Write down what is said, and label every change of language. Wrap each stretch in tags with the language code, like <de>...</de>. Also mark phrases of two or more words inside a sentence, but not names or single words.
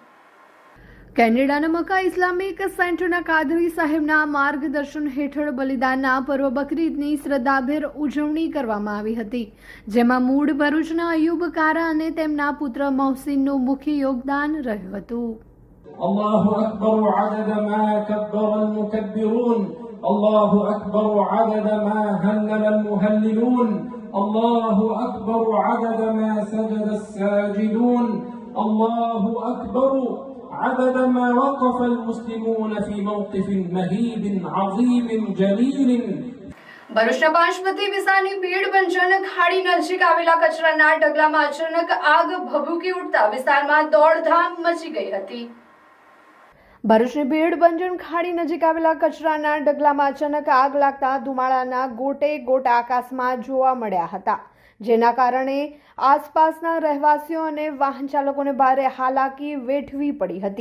<gu>કેનેડાના મક્કા ઇસ્લામિક સેન્ટરના કાદરી સાહેબના માર્ગદર્શન હેઠળ બલિદાનના પર્વ બકરી ઈદની શ્રદ્ધાભેર ઉજવણી કરવામાં આવી હતી, જેમાં મૂળ ભરૂચના અયુબ કારા અને તેમના પુત્ર મોહસિનનું મુખ્ય યોગદાન રહ્યું હતું.</gu> <ar>الله أكبر عدد ما كبر المكبرون الله أكبر عدد ما هلل المهللون الله أكبر عدد ما سجد الساجدون الله أكبر عدد ما وقف المسلمون في موقف مهيب عظيم جليل.</ar> <gu>ભરૂચના પાંચમતી વિસ્તારની ભીડબંજન ખાડી નજીક આવેલા કચરાના ઢગલામાં અચાનક આગ ભભૂકી ઉઠતા વિસ્તારમાં દોડધામ મચી ગઈ હતી. ભરૂચની ભીડબંજન ખાડી નજીક આવેલા કચરાના ઢગલામાં અચાનક આગ લાગતા ધુમાડાના ગોટે ગોટા આકાશમાં જોવા મળ્યા હતા, જેના કારણે આસપાસના રહેવાસીઓ અને વાહન ચાલકોને ભારે હાલાકી વેઠવી પડી હતી.</gu>